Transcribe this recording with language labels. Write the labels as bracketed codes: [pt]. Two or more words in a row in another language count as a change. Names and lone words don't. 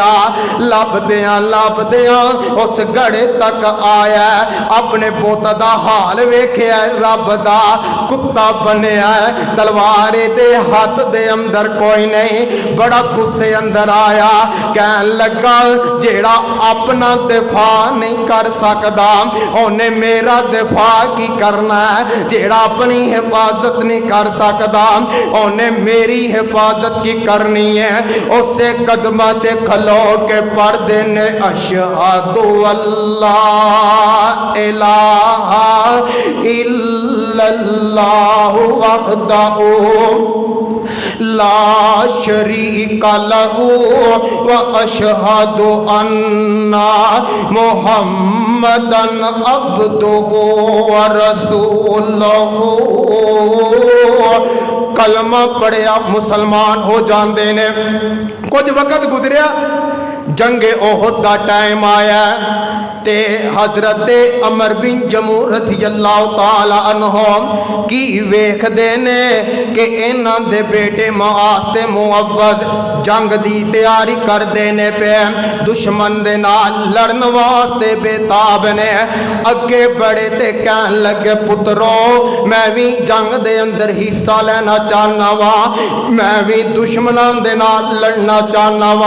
[pa] لبھدیاں اس گڑھے تک آیا، اپنے پت دا حال ویکھیا، رب دا کتا بنیا، تلوار دے ہاتھ دے اندر کوئی نہیں. بڑا غصے اندر آیا، کہن لگا جیہڑا اپنا دفاع نہیں کر سکدا انہیں میرا دفاع کی کرنا ہے. جیہڑا اپنی حفاظت نہیں کر سکتا انہیں میری حفاظت کی کرنی ہے. اس سے قدماں تے کھلو کے پڑھ دینے [ar] أشهد ألا إله إلا الله وحده لا شريك له و أشهد أن محمدا عبده و رسوله. [pa] کلمہ پڑھیا مسلمان ہو جاتے نے. کچھ وقت گزریا، جنگ احد دا ٹائم آیا تے حضرت عمرو بن جموح [ar] رضي الله تعالى عنه [pa] کی ویکھدے نے کہ انہاں دے بیٹے معاذ تے معوذ جنگ دی تیاری کردے نے پے، دشمن دے نال لڑن واسطے بیتاب نے. اگے بڑھے تے کہن لگے پترو میں بھی جنگ دے اندر حصہ لینا چاہنا وا، میں بھی دشمناں دے نال لڑنا چاہنا وا.